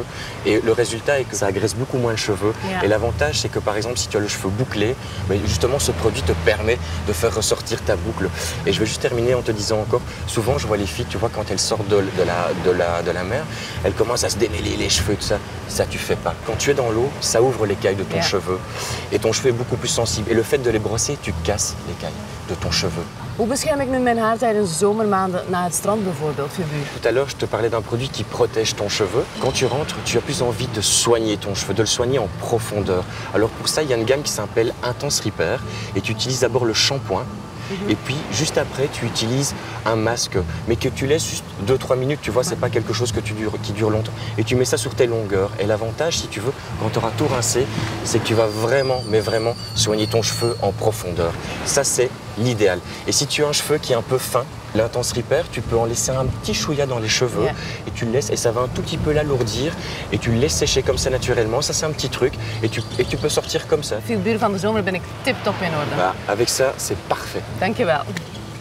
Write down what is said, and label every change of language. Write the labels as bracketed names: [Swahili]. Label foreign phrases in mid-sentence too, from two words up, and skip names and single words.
[French] Et le résultat est que ça agresse beaucoup moins le cheveu. Et l'avantage, c'est que par exemple, si tu as le cheveu bouclé, justement, ce produit te permet de faire ressortir ta boucle. Et je vais juste terminer en te disant encore, souvent, je vois les filles, tu vois, quand elles sortent de la mer, elles commencent à se démêler les cheveux, tout ça. Ça, tu fais pas. Quand tu es dans l'eau, ça ouvre l'écaille de ton cheveu. Et ton cheveu est beaucoup plus sensible. Et le fait de les brosser, tu casses l'écaille de ton cheveu. [Dutch] Hoe bescherm ik nu mijn haar tijdens de zomermaanden na het strand bijvoorbeeld, Philibert? [French] Tout à l'heure, je te parlais d'un produit qui protège ton cheveu. Quand tu rentres, tu as plus envie de soigner ton cheveu, de le soigner en profondeur. Alors pour ça, il y a une gamme qui s'appelle Intense Repair. Et tu utilises d'abord le shampoing. Et puis, juste après, tu utilises un masque, mais que tu laisses juste 2-3 minutes, tu vois, c'est pas quelque chose qui dure longtemps. Et tu mets ça sur tes longueurs. Et l'avantage, si tu veux, quand tu auras tout rincé, c'est que tu vas vraiment, mais vraiment, soigner ton cheveu en profondeur. Ça, c'est l'idéal. Et si tu as un cheveu qui est un peu fin, l'Intense Repair, tu peux en laisser un petit chouïa dans les cheveux et tu le laisses, et ça va un tout petit peu l'alourdir et tu le laisses sécher comme ça naturellement. Ça, c'est un petit truc et tu peux sortir comme ça. [Dutch] Philibert, van de zomer ben ik tip-top in orde. [French] Bah, avec ça, c'est parfait. [Dutch] Dank je wel.